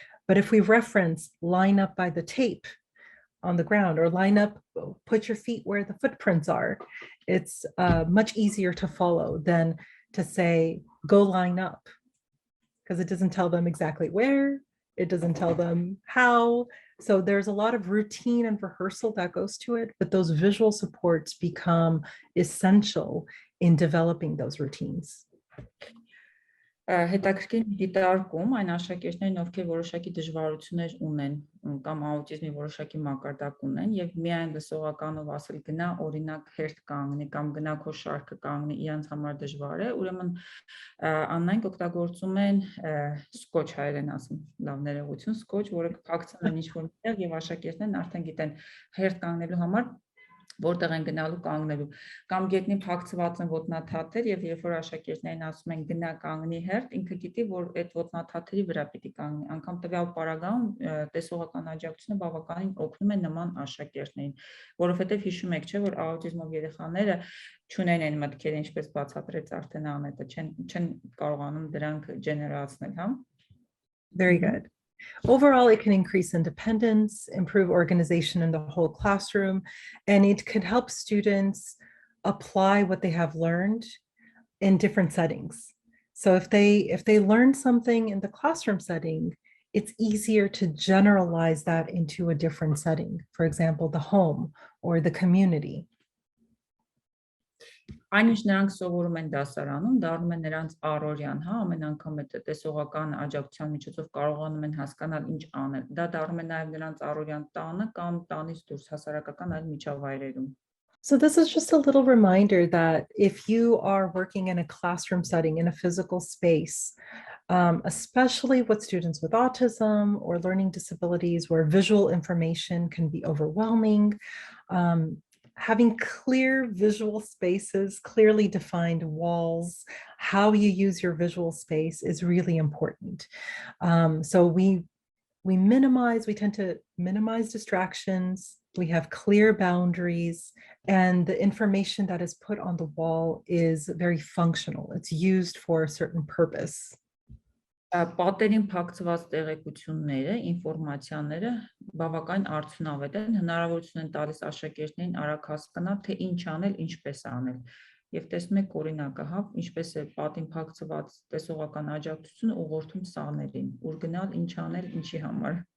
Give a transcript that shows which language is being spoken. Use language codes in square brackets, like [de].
[en] But if we reference line up by the tape on the ground or line up, put your feet where the footprints are, it's much easier to follow than to say, go line up. because it doesn't tell them exactly where, it doesn't tell them how. So there's a lot of routine and rehearsal that goes to it, but those visual supports become essential in developing those routines. [hy] Հետաքրքիր դիտարկում այն աշակերտներն, ովքեր որոշակի դժվարություններ ունեն կամ աուտիզմի որոշակի մակարդակ ունեն եւ միայն լսողականով ասել գնա օրինակ հերթ կանգնի կամ գնա քո շարքը կանգնի իրանց համար դժվար է, ուրեմն Աննային օգտագործում են սկոչ հայերեն ասում, լավ ներողություն, սկոչ, որը փակցնում են ինչ-որ միտեղ եւ աշակերտներն արդեն գիտեն հերթ կանգնելու համար որտեղ են գնալու կանգնելու կամ գետնին փակցված են ոտնաթաթեր եւ երբ որ աշակերտներին ասում են գնա կանգնի հերթ ինքը գիտի որ այդ ոտնաթաթերի վրա պիտի կանգնի անգամ տվյալ պարագայում տեսողական աջակցությունը բավականին օգնում է նման աշակերտներին որովհետեւ հիշում եք չէ որ աուտիզմով երեխաները չունեն այն մտքերը ինչպես բացատրեց արդեն Անեթը չեն կարողանում դրանք ջեներացնել հա [en] Very good. Overall, it can increase independence, improve organization in the whole classroom, and it can help students apply what they have learned in different settings. So if they learn something in the classroom setting, it's easier to generalize that into a different setting. For example, the home or the community. [hy] Այն ինչ նրանք սովորում են դասարանում, դառնում է նրանց առօրյան, հա, ամեն անգամ այդ տեսողական աջակցության միջոցով կարողանում են հասկանալ ինչ անել։ Դա դառնում է նաև նրանց առօրյան տանը կամ տանից դուրս հասարակական այլ միջավայրերում։ [en] So this is just a little reminder that if you are working in a classroom setting, in a physical space, especially with students with autism or learning disabilities where visual information can be overwhelming, having clear visual spaces, clearly defined walls, how you use your visual space is really important. So we tend to minimize distractions, we have clear boundaries, and the information that is put on the wall is very functional. It's used for a certain purpose. [hy] Պատերին փակցված տեղեկությունները, ինֆորմացիաները բավական արդյունավետ են, հնարավորություն են տալիս աշակերտներին արագ հասկանալ, թե ինչ անել, ինչպես անել։ Եվ տեսնում եք օրինակը, հա, ինչպես է պատին փակցված տեսողական աջակցությունը ուղղորդում սաներին, ուր գնալ, ինչ անել, ինչի համար։